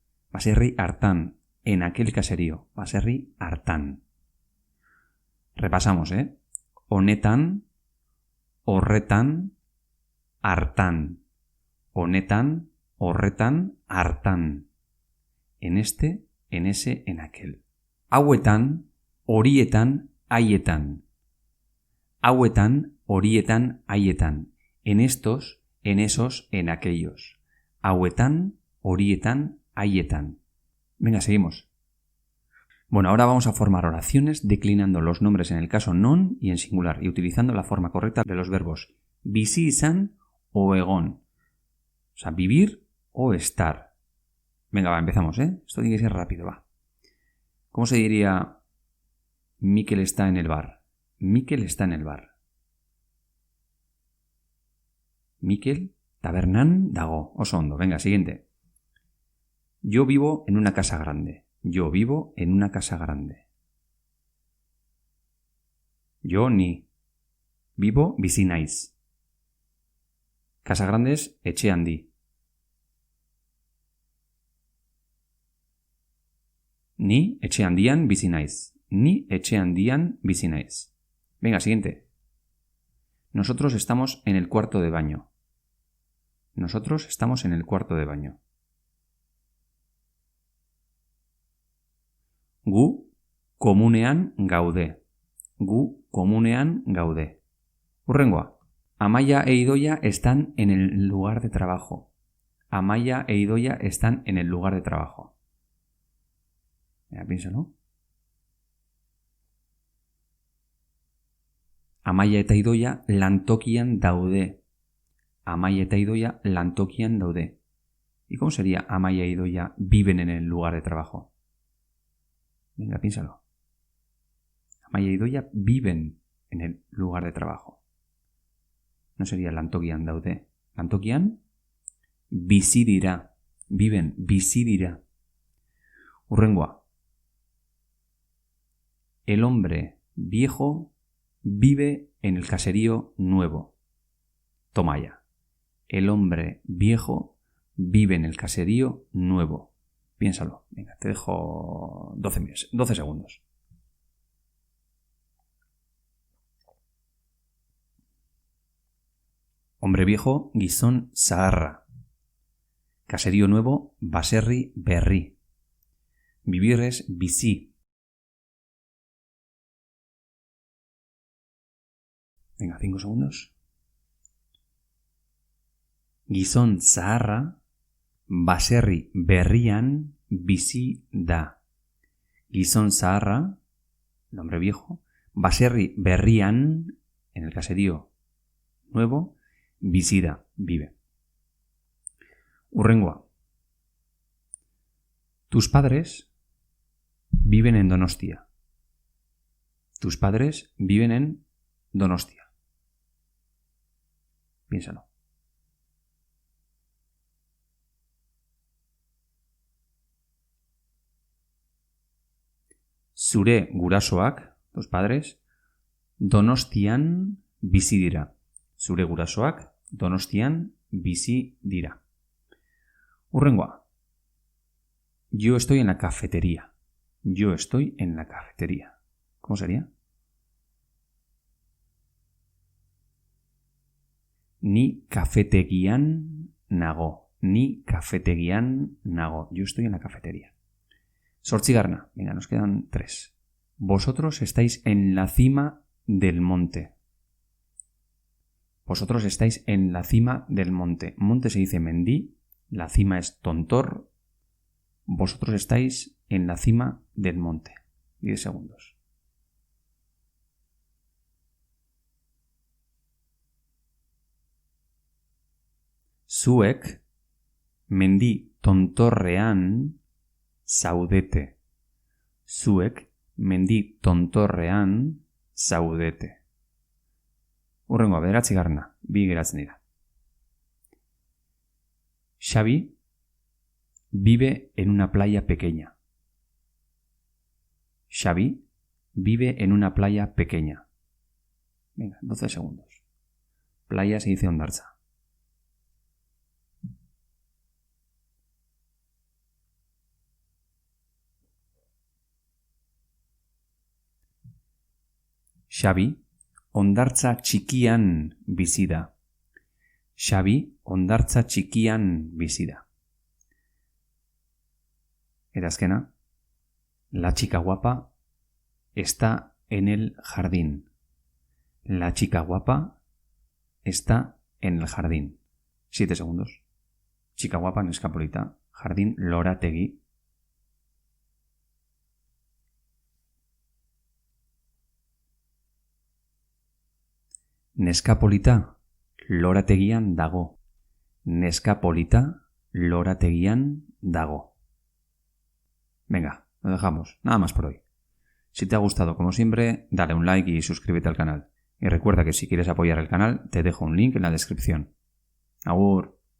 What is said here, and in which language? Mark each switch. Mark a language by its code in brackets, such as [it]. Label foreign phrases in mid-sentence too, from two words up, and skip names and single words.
[eu] Baserri hartan, [es] en aquel caserío. [eu] Baserri hartan. [es] Repasamos, ¿eh? [eu] Honetan, horretan, hartan. Honetan, horretan, hartan. [es] En este, en ese, en aquel. [eu] Hauetan, horietan, haietan. Hauetan, horietan, haietan. [es] En estos, en esos, en aquellos. [eu] Hauetan, horietan, haietan. [es] Venga, seguimos. Bueno, ahora vamos a formar oraciones declinando los nombres en el caso non y en singular y utilizando la forma correcta de los verbos [eu] bizi izan [es] o egon. O sea, vivir o estar. Venga, va, empezamos, ¿eh? Esto tiene que ser rápido, va. ¿Cómo se diría Mikel está en el bar? Mikel está en el bar. Mikel [eu] tabernan dago. Oso ondo. [es] Venga, siguiente. Yo vivo en una casa grande. Yo vivo en una casa grande. Yo ni. Vivo bizi naiz. Casa grande es [eu] etxe handi. Ni etxe handian bizi naiz. Ni etxe handian bizi naiz. Venga, siguiente. [es] Nosotros estamos en el cuarto de baño. Nosotros estamos en el cuarto de baño. [eu] Gu komunean gaude. Gu komunean gaude. Hurrengoa. [es] Amaia e Idoia están en el lugar de trabajo. Amaia e Idoia están en el lugar de trabajo. Mira, piénsalo. [eu] Amaia eta Idoia lantokian daude. Amaia eta Idoia lantokian daude. [es] ¿Y cómo sería Amaia e Idoia viven en el lugar de trabajo? Venga, piénsalo. Amaia e Idoia viven en el lugar de trabajo. No sería [eu] lantokian daude. Lantokian bizi dira. Viven, bizi dira. Hurrengoa. [es] El hombre viejo vive en el caserío nuevo. Toma ya. El hombre viejo vive en el caserío nuevo. Piénsalo. Venga, te dejo 12 segundos. Hombre viejo, [eu] gizon zaharra. [es] Caserío nuevo, [eu] baserri berri. [es] Vivir es bizi. Venga, 5 segundos. [eu] Gizon zaharra, baserri berrian bizi da. Gizon zaharra, [es] el hombre viejo, [eu] baserri berrian, [es] en el caserío nuevo, [eu] bizi da, vive. Hurrengoa. [es] Tus padres viven en Donostia. Tus padres viven en Donostia. Piénsalo. [eu] Zure gurasoak, [es] tus padres, [eu] Donostian bizi dira. Zure gurasoak, Donostian bizi dira. Hurrengoa. [es] Yo estoy en la cafetería. Yo estoy en la cafetería. ¿Cómo sería? [eu] Ni kafetegian nago. Ni kafetegian nago. [es] Yo estoy en la cafetería. Zortzigarna. Venga, nos quedan 3. Vosotros estáis en la cima del monte. Vosotros estáis en la cima del monte. Monte se dice mendí. La cima es tontor. Vosotros estáis en la cima del monte. 10 segundos. [eu] Zuek mendi tontorrean zaudete. Zuek mendi tontorrean zaudete. Hurrengoa, 9. 2 geratzen dira. [es] Xavi vive en una playa pequeña. Xavi vive en una playa pequeña. Venga, 12 segundos. Playa se dice hondartza. [eu] Xavi hondartza txikian bizi da. Xavi hondartza txikian bizi da. Eta azkena, [es] la chica guapa está en el jardín. La chica guapa está en el jardín. 7 segundos. Chica guapa, [eu] neska polita. [es] Jardín, lorategi. [eu] Neska polita, lorategian dago. Neska polita, lorategian dago. [es] Venga, lo dejamos. Nada más por hoy. Si te ha gustado, como siempre, dale un like y suscríbete al canal. Y recuerda que si quieres apoyar el canal, te dejo un link en la descripción. [eu] Agur.